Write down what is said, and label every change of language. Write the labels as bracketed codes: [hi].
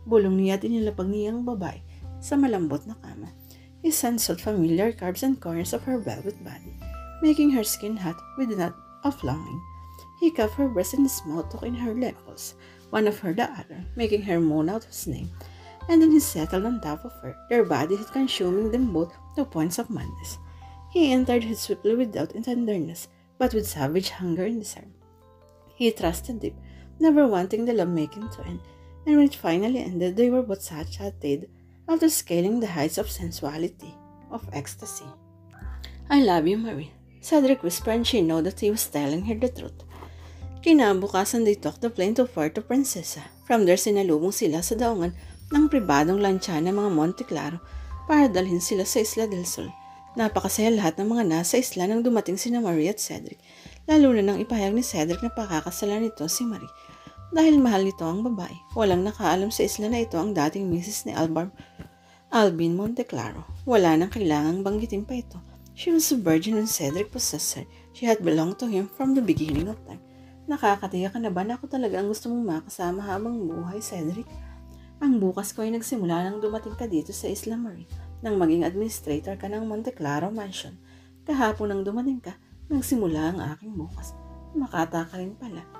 [tl] Bulong niya at inilapag niyang babae sa malambot na kama. [en] His hands sought familiar curves and corners of her velvet body, making her skin hot with a knot of longing. He cuffed her breast and his mouth took in her nipples, one of her the other, making her moan out his name. And then he settled on top of her, their bodies consuming them both to points of madness. He entered her swiftly without tenderness, but with savage hunger and desire. He trusted deep, never wanting the lovemaking to end, and when it finally ended, they were both satiated after scaling the heights of sensuality, of ecstasy. I love you, Marie. Cedric whispered, and she knew that he was telling her the truth. [tl] Kinabukasan, [en] they took the plane to Puerto Princesa. From there, [tl] sinalubong sila sa daungan ng pribadong lansya ng mga Monte Claro para dalhin sila sa Isla del Sol. Napakasaya lahat ng mga nasa isla nang dumating sina Marie at Cedric, lalo na nang ipahayag ni Cedric na pakakasalan nito si Marie. Dahil mahal nito ang babae, walang nakaalam sa isla na ito ang dating misis ni Alvin Monte Claro. Wala nang kailangang banggitin pa ito. [en] She was a virgin when Cedric possessed her. She had belonged to him from the beginning of time. [tl] Nakakatiyak ka na ba na ako talaga ang gusto mong makasama habang buhay, Cedric? Ang bukas ko ay nagsimula nang dumating ka dito sa Isla Marie, nang maging administrator ka ng Monte Claro Mansion. Kahapon nang dumating ka, nagsimula ang aking bukas. Makata ka rin pala.